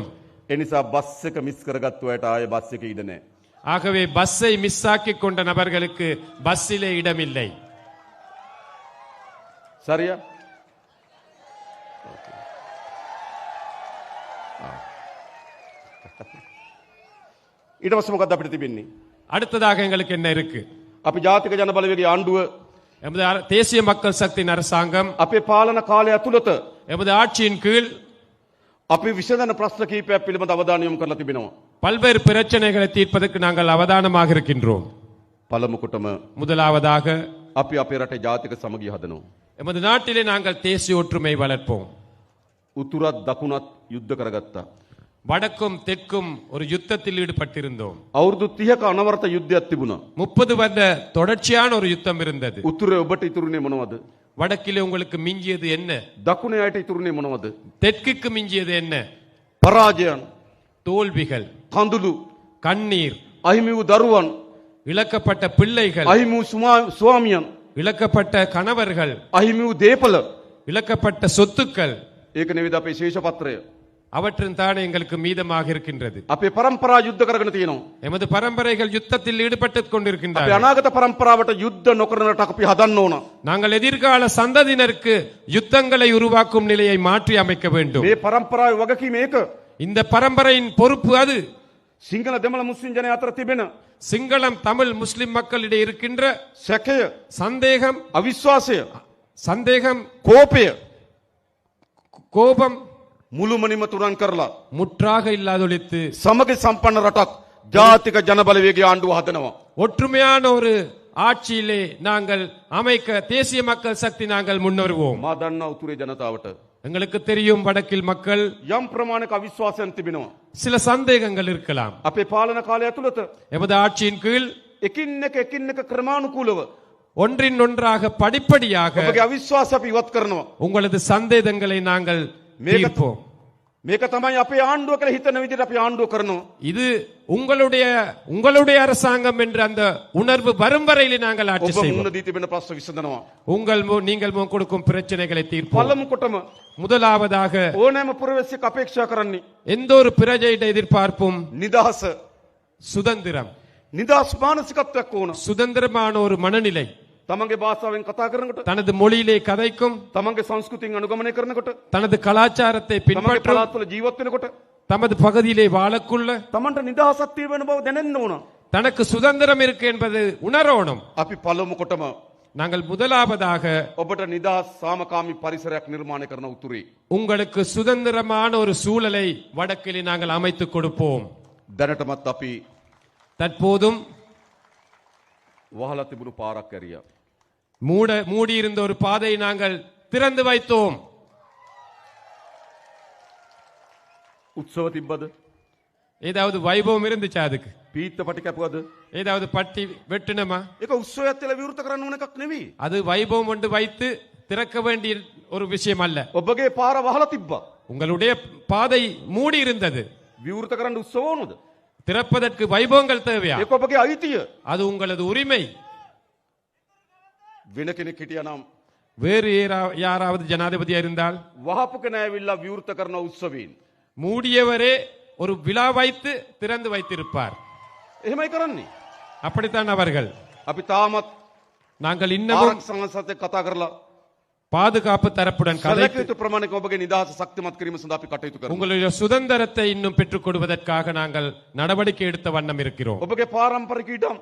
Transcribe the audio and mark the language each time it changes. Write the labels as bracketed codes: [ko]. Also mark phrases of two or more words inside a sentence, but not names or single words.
[si] ඒ නිසා බස් එක මිස් කරගත්තු අයට ආයේ බස් එකේ ඉඩ නැහැ. [ta] ஆகவே பஸ்ஸை மிஸ் ஆக்கி கொண்ட நபர்களுக்கு பஸ்ஸிலே இடமில்லை. [si] සරියා? ඊට පස්සේ මොකක්ද අපිට තිබෙන්නේ? [ta] அடுத்ததாக எங்களுக்கு என்ன இருக்கு? [si] අපි ජාතික ජනබලවේගයේ ආණ්ඩුව [ta] எமது தேசிய மக்கள் சக்தியின் அரசாங்கம் [si] අපේ පාලන කාලය ඇතුළත [ta] எமது ஆட்சியின் கீழ் [si] අපි විසඳන ප්‍රශ්න කීපයක් පිළිබඳ අවධානය යොමු කරලා තිබෙනවා. [ta] பல்வேறு பிரச்சனைகளை தீர்ப்பதற்கு நாங்கள் அவதானமாக இருக்கின்றோம். [si] පළමු කොටම [ta] முதலாவதாக [si] අපි අපේ රටේ ජාතික සමගිය හදනවා. [ta] எமது நாட்டிலே நாங்கள் தேசிய ஒற்றுமை வளர்ப்போம். [si] උතුරත් දකුණත් යුද්ධ කරගත්තා. [ta] வடக்கும் தெற்கும் ஒரு யுத்தத்தில் ஈடுபட்டிருந்தோம். [si] අවුරුදු 30ක අනවරත යුද්ධයක් තිබුණා. [ta] 30 வருட தொடர்ச்சியான ஒரு யுத்தம் இருந்தது. [si] උතුරේ ඔබට ඉතුරුනේ මොනවද? [ta] வடக்கிலே உங்களுக்கு மிஞ்சியது என்ன? [si] දකුණේ අයට ඉතුරුනේ මොනවද? [ta] தெற்குக்கு மிஞ்சியது என்ன? [si] පරාජයන්, [ta] தோல்விகள், [si] කඳුළු, [ta] கண்ணீர், [si] අහිමි වූ දරුවන්, [ta] இழக்கப்பட்ட பிள்ளைகள், [si] අහිමි වූ ස්වාමියන්, [ta] இழக்கப்பட்ட கணவர்கள், [si] අහිමි වූ දේපල, [ta] இழக்கப்பட்ட சொத்துக்கள் [si] ඒක නෙවෙයි අපේ ශේෂපත්‍රය. [ta] அவற்றின் தானே எங்களுக்கு மீதமாக இருக்கின்றது. [si] අපේ පරම්පරා යුද්ධ කරගෙන තියෙනවා. [ta] எமது பரம்பரைகள் யுத்தத்தில் ஈடுபட்டுக் [si] අපේ [ta] கொண்டிருக்கின்றனர். [si] අනාගත පරම්පරාවට යුද්ධ නොකරන රටක් අපි හදන්න ඕන. [ta] நாங்கள் எதிர்கால சந்ததியினருக்கு யுத்தங்களை உருவாக்கும் நிலையை மாற்றி அமைக்க வேண்டும். [si] මේ පරම්පරාවේ වගකීම ඒක. [ta] இந்த பரம்பரையின் பொறுப்பு அது. [si] සිංහල දෙමළ මුස්ලිම් ජනයා අතර තිබෙන [ta] சிங்களம் தமிழ் முஸ்லிம் மக்களிடையே இருக்கின்ற [si] සැකය, [ta] சந்தேகம் [si] අවිශ්වාසය, [ta] கோபம் [si] මුළුමනින්ම තුරන් කරලා [ta] முற்றாக இல்லாதொழித்து [si] සමග සම්පන්න රටක් ජාතික ජනබලවේගය ආණ්ඩුව හදනවා. [ta] ஒற்றுமையான ஒரு ஆட்சியிலே நாங்கள் அமைக்க தேசிய மக்கள் சக்தி நாங்கள் முன்வருவோம். [si] මා දන්නා උතුරේ ජනතාවට [ta] எங்களுக்கு தெரியும் வடக்கில் மக்கள் [si] යම් ප්‍රමාණයක අවිශ්වාසයන් තිබෙනවා. [ta] சில சந்தேகங்கள் இருக்கலாம். [si] අපේ පාලන කාලය ඇතුළත [ta] எமது ஆட்சியின் கீழ் [si] එකින් එක ක්‍රමානුකූලව [ta] ஒன்றின் ஒன்றாக படிப்படியாக [si] ඔබගේ අවිශ්වාස අපි ඉවත් කරනවා. [ta] உங்களது சந்தேகங்களை நாங்கள் தீர்ப்போம். [si] මේක තමයි අපේ ආණ්ඩුව කියලා හිතන විදිහට අපි ආණ්ඩුව කරනවා. [ta] இது உங்களுடைய அரசாங்கம் என்ற அந்த உணர்வு வரும் வரையிலே நாங்கள் ஆட்சி [si] ඔබ [ta] செய்வோம். [si] මුණ දී තිබෙන ප්‍රශ්න විසඳනවා. [ta] நீங்கள் முன் கொடுக்கும் பிரச்சனைகளை தீர்ப்போம். [si] පළමු කොටම [ta] முதலாவதாக [si] ඕනෑම පුරවැසියෙක් අපේක්ෂා කරන්නේ [ta] எந்த ஒரு பிரஜையிட எதிர்பார்ப்பும் [si] නිදහස. [ta] சுதந்திரம், [si] නිදහස් මානසිකත්වයක් ඕන. [ta] சுதந்திரமான ஒரு மனநிலை. [si] තමන්ගේ භාෂාවෙන් කතා කරනකොට, [ta] தனது மொழியிலே கதைக்கும், [si] තමන්ගේ සංස්කෘතියෙන් අනුගමනය කරනකොට, [ta] தனது கலாச்சாரத்தை [si] තමන්ගේ [ta] பின்பற்றும், [si] පළාත්වල ජීවත් වෙනකොට [ta] தமது பகுதியிலே வாழக்குள்ள [si] තමන්ට නිදහසක් තියෙන බව දැනෙන්න ඕන. [ta] தனக்கு சுதந்திரம் இருக்கு என்பது உணரணும். [si] අපි පළමු කොටම [ta] நாங்கள் முதலாவதாக [si] ඔබට නිදහස් සාමකාමී පරිසරයක් නිර්මාණය කරන උතුරේ [ta] உங்களுக்கு சுதந்திரமான ஒரு சூழலை வடக்கிலே நாங்கள் அமைத்துக் கொடுப்போம். [si] දැනටමත් අපි [ta] தற்போதும் [si] වහලා තිබුණු පාරක් ඇරියා. [ta] மூடியிருந்த ஒரு பாதையை நாங்கள் திறந்து வைத்தோம். [si] උත්සව තිබ්බද? [ta] ஏதாவது வைபவம் இருந்துச்சா? அதுக்கு [si] පීත්ත පටි කැපුවද? [ta] ஏதாவது பட்டி வெட்டினமா? [si] ඒක උත්සවයක් කියලා විවෘත කරන්න ඕන එකක් නෙවෙයි. [ta] அது வைபவம் ஒன்று வைத்து திறக்க வேண்டிய ஒரு விஷயம் அல்ல. [si] ඔබගේ පාර වහලා තිබ්බා. [ta] உங்களுடைய பாதை மூடி இருந்தது. [si] විවෘත කරන්න උත්සව ඕනද? [ta] திறப்பதற்கு வைபவங்கள் தேவையா? [si] ඒක ඔබගේ අයිතිය. [ta] அது உங்களது உரிமை. [si] වෙන කෙනෙක් හිටියානම් [ta] வேறு யாராவது ஜனாதிபதியா இருந்தால் [si] වහපු කෙනා ඇවිල්ලා විවෘත කරන උත්සවයෙන් [ta] மூடியவரே ஒரு விழா வைத்து திறந்து வைத்திருப்பார். [si] එහෙමයි කරන්නේ. [ta] அப்படித்தான் அவர்கள். [si] අපි තාමත් [ta] நாங்கள் இன்னமும் [si] ආරක්ෂා සංසදේ කතා කරලා [ta] பாதுகாப்பு தரப்புடன் கதைத்து [si] සැලකිය යුතු ප්‍රමාණයක ඔබගේ නිදහස ශක්තිමත් කිරීම සඳහා අපි කටයුතු කරනවා. [ta] உங்களுடைய சுதந்திரத்தை இன்னும் பெற்றுக் கொடுப்பதற்காக நாங்கள் நடவடிக்கை எடுத்த வண்ணம் இருக்கிறோம். [si] ඔබගේ පාරම්පරික ඉඩම්